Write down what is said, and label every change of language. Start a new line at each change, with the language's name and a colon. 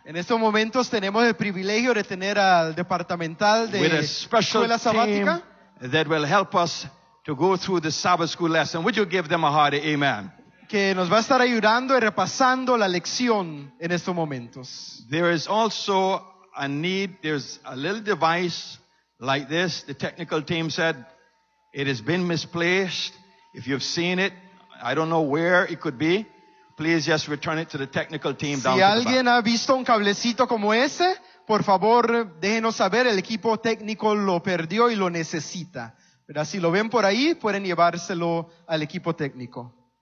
Spanish: En estos momentos tenemos el privilegio de tener al departamental de Escuela Sabática.
English: That will help us to go through the Sabbath School lesson. Would you give them a hearty amen?
Spanish: Que nos va a estar ayudando y repasando la lección en estos momentos.
English: There is also a need, there's a little device like this. The technical team said it has been misplaced. If you've seen it, I don't know where it could be. Please just return it to the technical team down the back.
Spanish: Si alguien ha visto un cablecito como ese, por favor, déjenos saber. El equipo técnico lo perdió y lo necesita. Pero si lo ven por ahí, pueden llevárselo al equipo técnico.